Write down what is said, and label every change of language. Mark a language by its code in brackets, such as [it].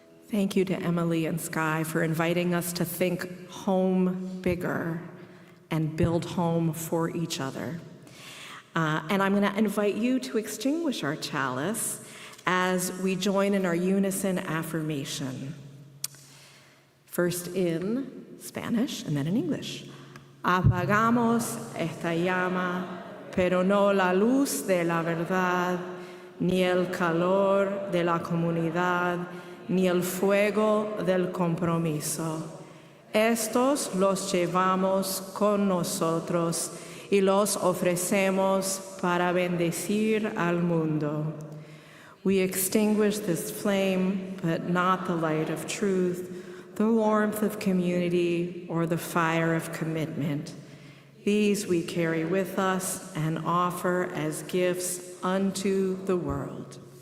[en] Thank you to Emily and Sky for inviting us to think home bigger and build home for each other. And I'm going to invite you to extinguish our chalice as we join in our unison affirmation. First in Spanish and then in English. [es] Apagamos esta llama, pero no la luz de la verdad, ni el calor de la comunidad, ni el fuego del compromiso. Estos los llevamos con nosotros y los ofrecemos para bendecir al mundo. [en] We extinguish this flame, but not the light of truth, the warmth of community, or the fire of commitment. These we carry with us and offer as gifts unto the world.